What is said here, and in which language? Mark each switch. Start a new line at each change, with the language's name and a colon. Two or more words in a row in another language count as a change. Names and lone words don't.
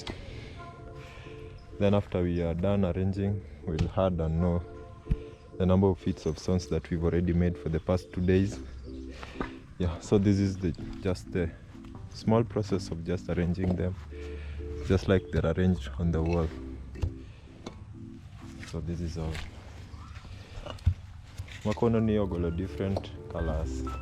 English: Then after we are done arranging, we'll add and know the number of feet of stones that we've already made for the past 2 days. Yeah, so this is just the small process of just arranging them, just like they're arranged on the wall. So this is all.
Luo (Kenya and Tanzania): Makono ni ogolo
English: different colors.